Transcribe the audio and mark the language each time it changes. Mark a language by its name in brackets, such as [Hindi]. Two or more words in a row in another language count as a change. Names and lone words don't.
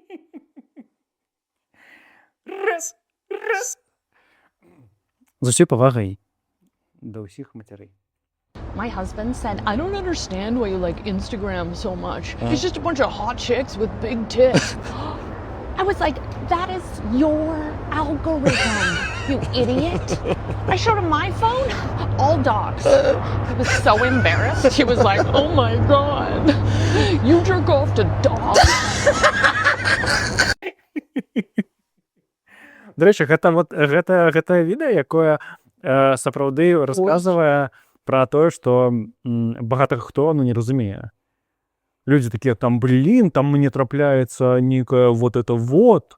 [Belarusian] Раз. З усёй павагай да ўсіх мацярэй. [English] My husband said, I don't understand why you like Instagram so much. It's just a bunch of hot chicks with big tits. I was like, that is your algorithm, you idiot. I showed him my phone, all dogs. I was so embarrassed. He was like, oh my God, you jerk off to dogs? [Belarusian] До рэчы, гэта відэа, якое сапраўды расказвае пра тое, што багата хто не разумее. Людзі такія, там, там мне трапляецца нейкая [Russian] вот это вот.